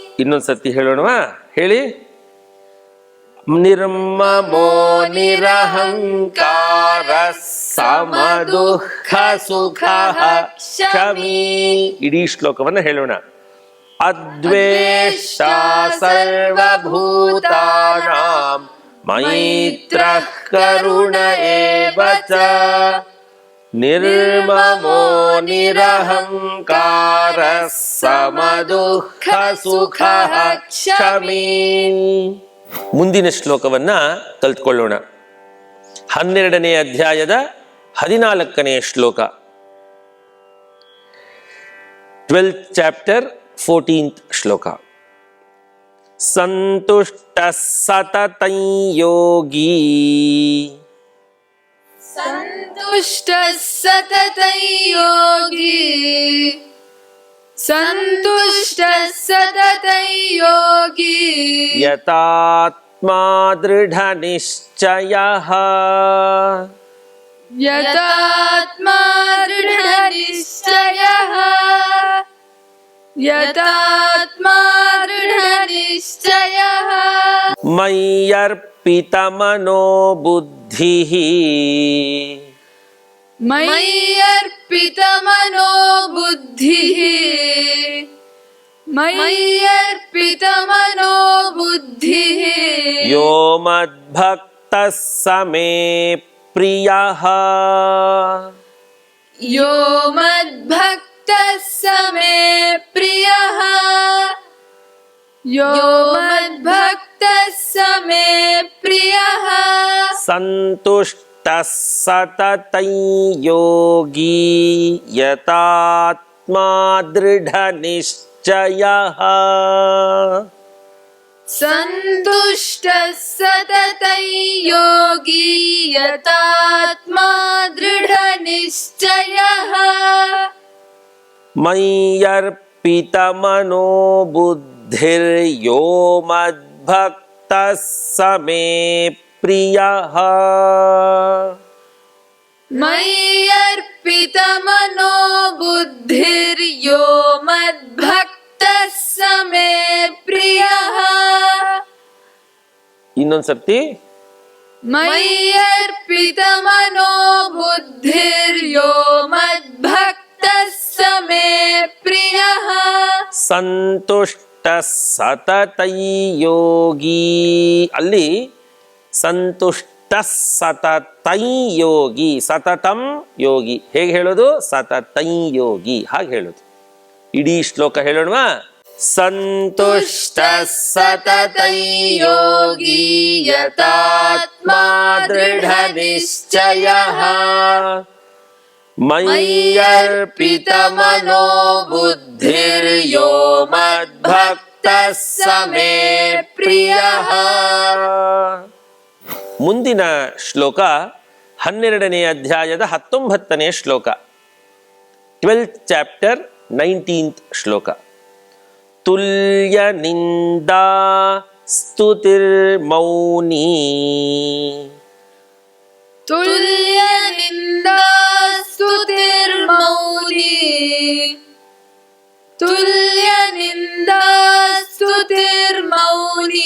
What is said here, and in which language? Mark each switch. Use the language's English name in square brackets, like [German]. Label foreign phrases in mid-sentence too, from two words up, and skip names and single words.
[Kannada] ಇನ್ನೊಂದ್ಸತಿ ಹೇಳೋಣವಾ? ಹೇಳಿ. [Sanskrit] ನಿರ್ಮಮೋ ನಿರಹಂಕಾರ ಸಮದುಃಖ ಸುಖ ಕ್ಷಮಿ. [Kannada] ಇಡೀ ಶ್ಲೋಕವನ್ನು ಹೇಳೋಣ. [Sanskrit] ಅದ್ವೇಷ್ಟ ಸರ್ವಭೂತಾನಾಂ ಮೈತ್ರಃ ಕರುಣ ಏವ ಚ ನಿರ್ಮಮೋ ನಿರಹಂಕಾರ ಸಮದುಃಖ ಸುಖ ಕ್ಷಮಿ. [Kannada] ಮುಂದಿನ ಶ್ಲೋಕವನ್ನ ಕಲ್ತ್ಕೊಳ್ಳೋಣ. 12ನೇ ಅಧ್ಯಾಯದ 14ನೇ ಶ್ಲೋಕ. [English] 12th chapter 14th ಶ್ಲೋಕ. [Sanskrit] ಸಂತುಷ್ಟ ಸತತಂ ಯೋಗಿ ಸಂತುಷ್ಟ ಸತತಂ ಯೋಗಿ ಸಂತುಷ್ಟ ಸತತಂ ಯೋಗಿ ಯತಾತ್ಮಾ ದೃಢ ನಿಶ್ಚಯಃ ಯತಾತ್ಮಾ ದೃಢ ನಿಶ್ಚಯಃ ಯತಾತ್ಮಾ ದೃಢ ನಿಶ್ಚಯಃ ಮಯ್ಯರ್ಪಿತ ಮನೋ ಬುದ್ಧಿಃ ಮಯ್ಯರ್ಪಿತ ಮನೋ ಬುದ್ಧಿಃ ಮಯ್ಯರ್ಪಿತ ಮನೋ ಬುದ್ಧಿಃ ಯೋ ಮದ್ಭಕ್ತಃ ಸ ಮೇ ಪ್ರಿಯಃ ಯೋ ಮದ್ಭಕ್ತಃ ಸ ಮೇ ಪ್ರಿಯಃ ಯೋ ಮದ್ಭಕ್ತಃ ಸ ಮೇ ಪ್ರಿಯಃ ಸಂತುಷ್ಟಃ ಸತತಂ ಯೋಗಿ ಯತಾತ್ಮಾ ದೃಢ ನಿಶ್ಚಯಃ ಸಂತುಷ್ಟ ಸತತಂ ಯೋಗಿ ಯತಾತ್ಮಾ ದೃಢ ನಿಶ್ಚಯಃ ಮಯ್ಯರ್ಪಿತ ಮನೋ ಬುದ್ಧಿರ್ಯೋ ಮದ್ಭಕ್ತಃ ಸ ಮೇ ಪ್ರಿಯಃ ಮಯ್ಯರ್ಪಿತ ಮನೋ ಬುದ್ಧಿರ್ಯೋ ಮದ್ಭಕ್ತಃ ಸ ಮೇ ಪ್ರಿಯಃ [Kannada] ಇನ್ನೊಂದ್ಸರ್ತಿ. [Sanskrit] ಮಯ್ಯರ್ಪಿತ ಮನೋ ಬುದ್ಧಿರ್ಯೋ ಮದ್ಭಕ್ತಃ ಸ ಮೇ ಪ್ರಿಯಃ ಸಂತುಷ್ಟ ಸತತಂ ಯೋಗಿ. ಅಲ್ಲಿ ಸಂತುಷ್ಟ ಸತತಂ ಯೋಗಿ, ಸತತಂ ಯೋಗಿ [Kannada] ಹೇಗೆ ಹೇಳೋದು? [Sanskrit] ಸತತಂ ಯೋಗಿ [Kannada] ಹಾಗೆ ಹೇಳೋದು. ಇಡೀ ಶ್ಲೋಕ ಹೇಳೋಣವಾ? [Sanskrit] ಸಂತುಷ್ಟ ಸತತಂ ಯೋಗಿ ಯತಾತ್ಮಾ ದೃಢ ನಿಶ್ಚಯಃ ಮಯ್ಯರ್ಪಿತ ಮನೋ ಬುದ್ಧಿರ್ಯೋ ಮದ್ಭಕ್ತಃ ಸ ಮೇ ಪ್ರಿಯಃ. [Kannada] ಮುಂದಿನ ಶ್ಲೋಕ 12ನೇ ಅಧ್ಯಾಯದ 19ನೇ ಶ್ಲೋಕ. [English] 12th chapter 19th ಶ್ಲೋಕ. [Sanskrit] ತುಲ್ಯ ನಿಂದಾ ಸ್ತುತಿರ್ಮೌನಿ ತುಲ್ಯ ನಿಂದಾ ಸ್ತುತಿರ್ಮೌನಿ ತುಲ್ಯ ನಿಂದಾ ಸ್ತುತಿರ್ಮೌನಿ